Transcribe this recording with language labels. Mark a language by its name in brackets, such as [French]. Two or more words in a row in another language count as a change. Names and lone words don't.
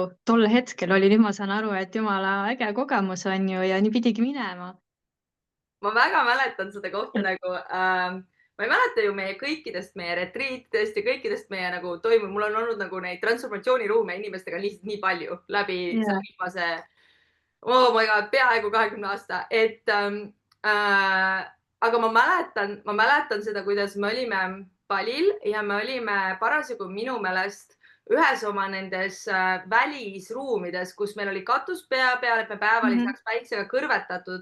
[Estonian] Tol hetkel oli, nüüd ma saan aru, et jumala äge kogemus on ju ja nii pidigi minema. Ma väga mäletan seda kohta nagu, ma ei mäleta ju meie kõikidest meie retriitidest ja kõikidest meie nagu toimub, mul on olnud nagu neid transformatsiooniruume inimestega lihtsalt nii palju läbi selle viimase, [English] oh my god, [Estonian] peaaegu 20 aasta, et aga ma mäletan seda, kuidas me olime Balil ja me olime parasjagu minu meelest ühes oma nendes välisruumides, kus meil oli katus pea peal, et me päeval ei saaks päiksega kõrvetatud.